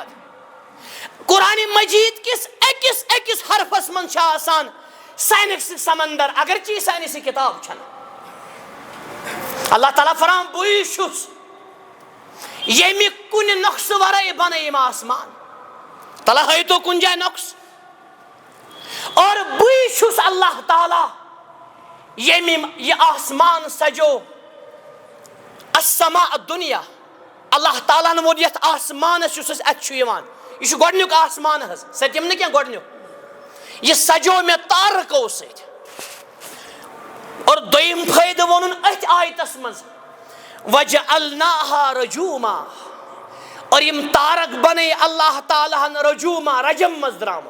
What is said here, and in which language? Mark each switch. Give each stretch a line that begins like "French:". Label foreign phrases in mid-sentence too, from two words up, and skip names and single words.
Kashmiri: قرآنِ مجیٖد کِس أکِس أکِس حرفس منٛز چھِ آسان ساینسٕکۍ سمندر, اگرچہِ یہِ ساینسی کِتاب چھنہٕ. اللہ تعالیٰ فرمان بٕے چھُس ییٚمہِ کُنہِ نۄقصہٕ ورٲے بنٲے یِم آسمان. تلا ہٲیتو کُنہِ جایہِ نۄقصہٕ. اور بٕے چھُس اللہ تعالیٰ ییٚمہِ یہِ آسمان سجو.
Arabic: السماء الدُنیا,
Kashmiri: اللہ تعالیٰ ہن ووٚن یتھ آسمانس یُس أسۍ اتہِ چھُ یِوان, یہِ چھُ گۄڈنیُک آسمان حظ, سٔتِم نہٕ کینٛہہ, گۄڈنیُک. یہِ سجو مےٚ تارکو سۭتۍ. اور دوٚیِم فٲیدٕ ووٚنُن أتھۍ آیتس منٛز,
Arabic: وَجَعَلْنَاهَا رَجوٗمًا
Kashmiri: اور یِم تارک بنٲے اللہ تعالیٰ ہن رجوٗما, رجم منٛز درامُت.